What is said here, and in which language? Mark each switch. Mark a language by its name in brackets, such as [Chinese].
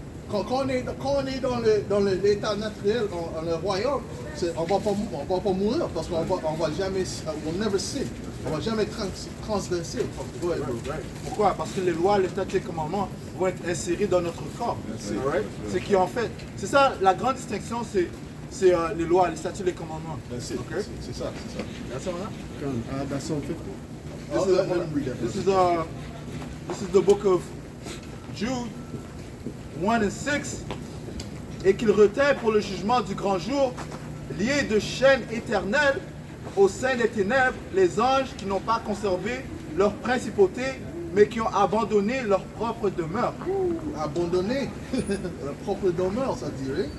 [French] Quand on est dans l'état naturel, dans le royaume, on va pas mourir parce qu'on va jamais, [English] we'll never sin. [French] On va jamais transgresser. Pourquoi? Parce que les lois, les statuts, les commandements vont être insérés dans notre corps. Alright? C'est qui en fait. C'est ça, la grande distinction, c'est les lois, les statuts, les commandements. C'est ça. [English] That's all, huh? That's all 50. This is the book of Jude 1 and 6. [French] Et qu'il retint pour le jugement du grand jour, liés de chaînes éternelles au sein des ténèbres, les anges qui n'ont pas conservé leur principauté, mais qui ont abandonné leur propre demeure. Abandonner leur propre demeure, ça dirait.